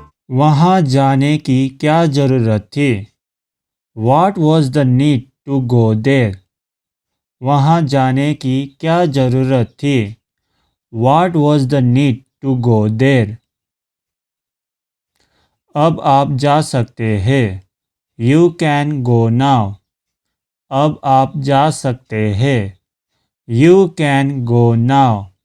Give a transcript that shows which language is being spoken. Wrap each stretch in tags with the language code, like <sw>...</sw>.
<hi>वहाँ जाने की क्या ज़रूरत थी?</hi> <en>What was the need to go there?</en> <hi>वहाँ जाने की क्या ज़रूरत थी?</hi> <en>What was the need to go there?</en> <hi>अब आप जा सकते हैं।</hi> <en>You can go now.</en> <hi>अब आप जा सकते हैं।</hi> <en>You can go now.</en>